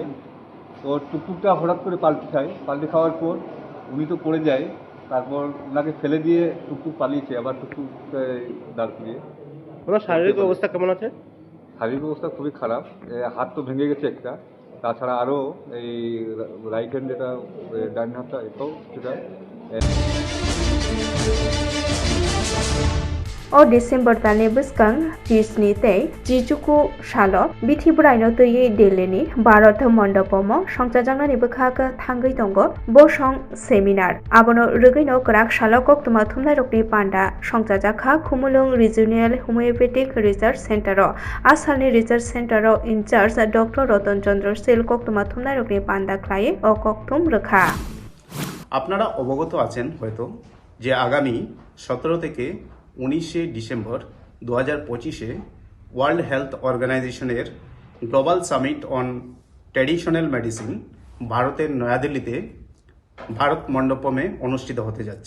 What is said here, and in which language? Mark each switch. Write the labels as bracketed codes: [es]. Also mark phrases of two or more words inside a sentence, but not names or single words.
[bn] তো টুকটুকটা হঠাৎ করে পাল্টে খাওয়ার পর উনি তো পড়ে যায়, তারপর ওনাকে ফেলে দিয়ে টুকটুক পালিয়েছে, আবার টুকটুক দাঁড় করিয়ে। ওনার শারীরিক অবস্থা কেমন আছে? শারীরিক অবস্থা খুবই খারাপ, হাত তো ভেঙে গেছে একটা, তাছাড়া আরও এই [en] right hand [bn] যেটা ডান হাতটা এটাও সেটা। [trp] O December tani bwskang tisni tei jijuku salo bithibraino tui delini Bharat Mondopomo songchajangnani bwkhak thangui tongo bosong seminar abono rwgino kwrak salo koktuma thumnairokni panda songchajakha Khumulung Regional Homeopathic [en] Research Center [trp] o asalni research center o incharge Dr. Rotan Chandra Sil koktuma thumnairokni panda khlai o koktum rwkha। [bn] আপনারা অবগত আছেন হয়তো যে আগামী 17 থেকে 19 ডিসেম্বর 2025-এ ওয়ার্ল্ড হেলথ অর্গানাইজেশনের গ্লোবাল সামিট অন ট্র্যাডিশনাল মেডিসিন ভারতের নয়াদিল্লিতে ভারত মণ্ডপমে অনুষ্ঠিত হতে যাচ্ছে।